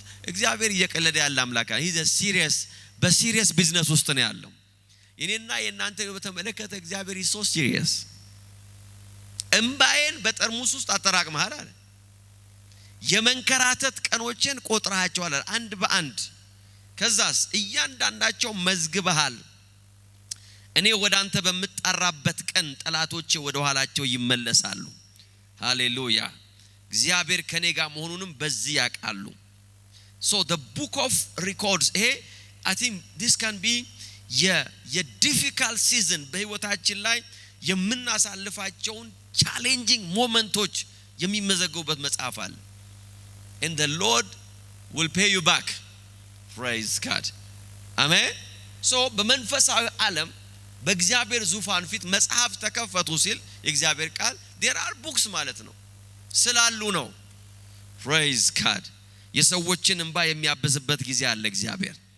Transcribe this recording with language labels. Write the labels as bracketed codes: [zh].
[am] እግዚአብሔር እየቀለደ ያለ አምላክ ነው። he's a በሲሪየስ ቢዝነስ ውስጥ ነው ያለው። እኔና የእናንተ በተመለከተ እግዚአብሔር is so serious። እንባዬን በጠርሙስ ውስጥ አጠራቅመሃል አለ። የመንከራተት ቀኖቼን ቆጥረሃቸዋል አንድ በአንድ፣ ከዛስ እያንዳንዳቸው መዝግበሃል። እኔ ወዳንተ በመጣራበት ቀን ጠላቶቼ ወደ ኋላቸው ይመለሳሉ። ሃሌሉያ! [en] እግዚአብሔር ከኔ ጋር መሆኑንም በዚህ ያውቃሉ። so the book of records I think this can be a difficult season በህይወታችን ላይ የምናሳልፋቸውን challenging ሞመንቶች የሚመዘገቡበት መጽሐፍ አለ። and the Lord will pay you back. praise God. amen. [am] so በመንፈሳዊ ዓለም በእግዚአብሔር ዙፋን ፊት መጽሐፍ ተከፈቱ ሲል የእግዚአብሔር ቃል there are books ማለት ነው ስላሉ ነው። praise God የሰዎችን እንባ የሚያብስበት ጊዜ አለ እግዚአብሔር።